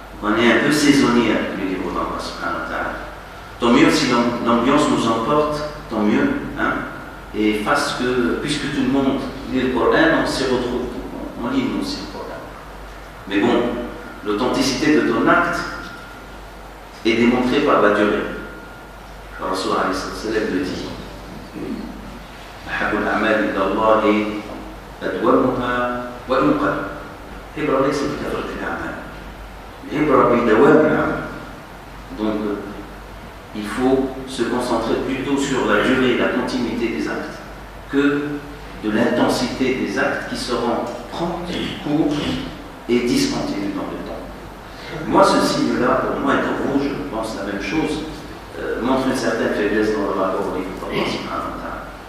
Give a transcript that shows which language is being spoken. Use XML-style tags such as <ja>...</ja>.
<fr>On est un peu saisonnier avec le livre d'Allah subhanahu wa ta'ala. Tant mieux si l'ambiance nous emporte, tant mieux. Hein? Et puisque tout le monde lit le Coran, on s'y retrouve. On lit nous aussi le Coran. Mais bon, l'authenticité de ton acte est démontrée par la durée. Le Rasul alayhi sallam le dit.</fr> <ar>أحب الأعمال إلى الله أدومها وإن قل. العبرة ليست بكثرة الأعمال. العبرة بدوام العمل.</ar> <fr>Donc, il faut se concentrer plutôt sur la durée et la continuité des actes que de l'intensité des actes qui seront prompts, courts et discontinus dans le temps. Moi, ce signe-là, pour moi et pour vous, je pense la même chose, montre une certaine faiblesse dans le rapport au livre d'Allah subhanahu wa ta'ala.</fr>